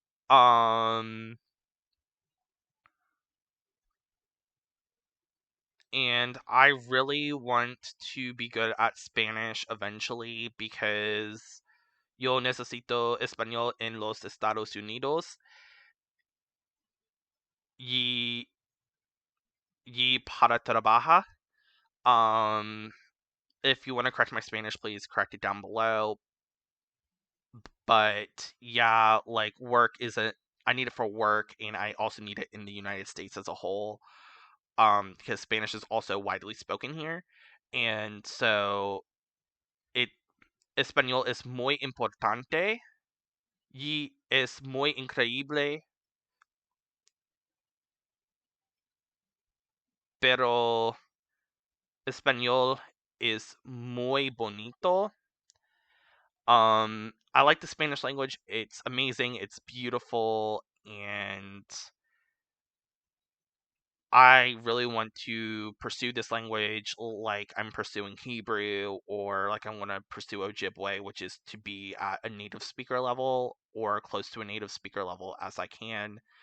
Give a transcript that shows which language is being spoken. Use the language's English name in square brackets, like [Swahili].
[English] Um, and I really want to be good at Spanish eventually because [Spanish] yo necesito español en los Estados Unidos y para trabajar. [English] Um, if you want to correct my Spanish, please correct it down below. But yeah, like work isn't. I need it for work, and I also need it in the United States as a whole. Because Spanish is also widely spoken here, and so it [Spanish] español es muy importante y es muy increíble, pero español is muy bonito. [English] I like the Spanish language. It's amazing. It's beautiful, and I really want to pursue this language like I'm pursuing Hebrew or like I want to pursue Ojibwe, which is to be at a native speaker level or close to a native speaker level as I can.